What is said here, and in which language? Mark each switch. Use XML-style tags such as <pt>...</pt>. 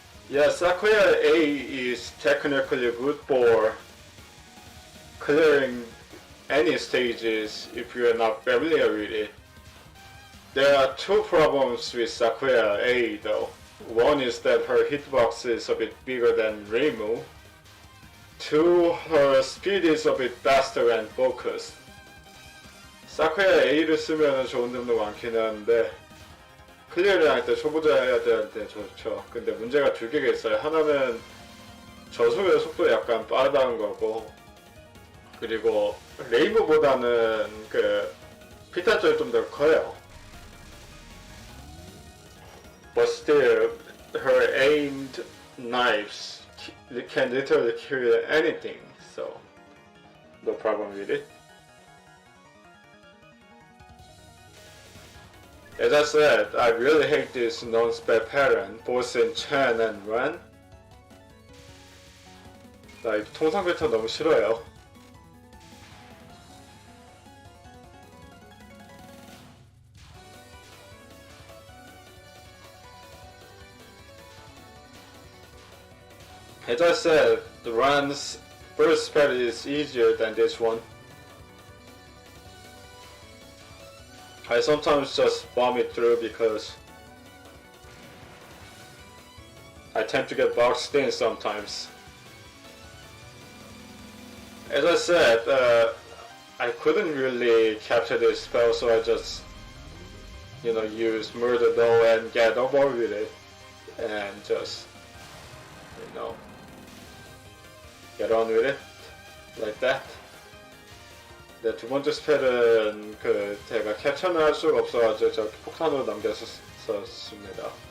<en>Yeah, Sakuya A is technically good for clearing any stages if you're not familiar with it. There are two problems with Sakuya A though. One is that her hitbox is a bit bigger than Reimu. Two, her speed is a bit faster and focused.</en> <ko>Sakuya A를 쓰면 좋은 점도 많긴 한데 클리어를 할 때 초보자애들한테 좋죠. 근데 문제가 두 개가 있어요. 하나는 저속의 속도 약간 빠르다는 거고, 그리고 레이브보다는 그 피탄점이 좀 더 커요.</ko> <en>but still, her aimed knives can literally kill anything, so no problem with it. As I said, I really hate this non-spell pattern, both in Chen and Ren.</en> <ko>나 이 통상 패턴 너무 싫어요.</ko> <en>As I said, the Ren's first spell is easier than this one. I sometimes just vomit through because I tend to get boxed in sometimes. As I said, I couldn't really capture this spell, so I just, use Murder Though and get over with it, and just, get on with it, like that.</en> <ko>네, 두 번째 스펠은 제가 캡처는 할 수가 없어가지고 저 폭탄으로 남겼었습니다.</ko>